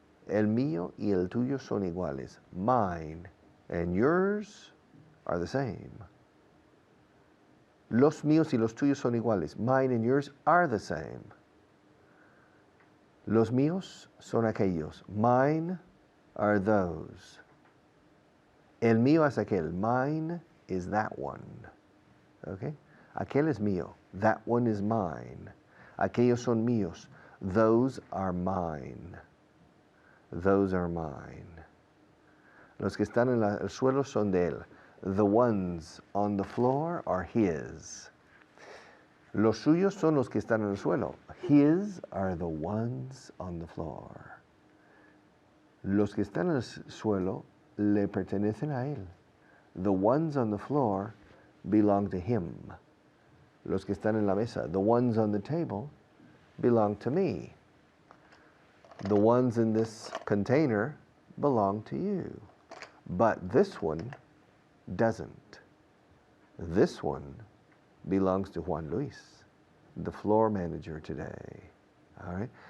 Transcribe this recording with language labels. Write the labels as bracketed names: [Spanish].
[Spanish] El mío y el tuyo son iguales. [English] Mine and yours are the same. [Spanish] Los míos y los tuyos son iguales. [English] Mine and yours are the same. [Spanish] Los míos son aquellos. [English] Mine are those. [Spanish] El mío es aquel. [English] Mine is that one. Okay? [Spanish] Aquel es mío. [English] That one is mine. [Spanish] Aquellos son míos. [English] Those are mine. Those are mine. [Spanish] Los que están en el suelo son de él. [English] The ones on the floor are his. [Spanish] Los suyos son los que están en el suelo. [English] His are the ones on the floor. [Spanish] Los que están en el suelo le pertenecen a él. [English] The ones on the floor belong to him. [Spanish] Los que están en la mesa, [English] the ones on the table, belong to me. The ones in this container belong to you. But this one doesn't. This one belongs to Juan Luis, the floor manager today. All right?